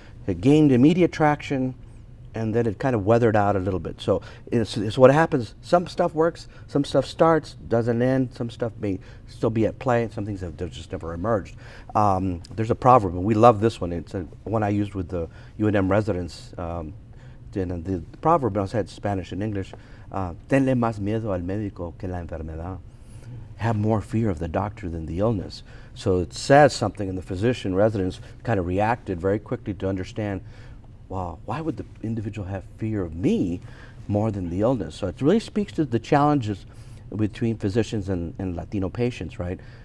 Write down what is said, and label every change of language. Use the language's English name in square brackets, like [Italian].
[English] It gained immediate traction, and then it kind of weathered out a little bit. So it's what happens. Some stuff works, some stuff starts, doesn't end, some stuff may still be at play, and some things have just never emerged. There's a proverb, and we love this one. It's one I used with the UNM residents. And the proverb, I said Spanish and English, [Spanish] tenle más miedo al médico que la enfermedad. [English] Have more fear of the doctor than the illness. So it says something, and the physician residents kind of reacted very quickly to understand, well, why would the individual have fear of me more than the illness? So it really speaks to the challenges between physicians and Latino patients, right?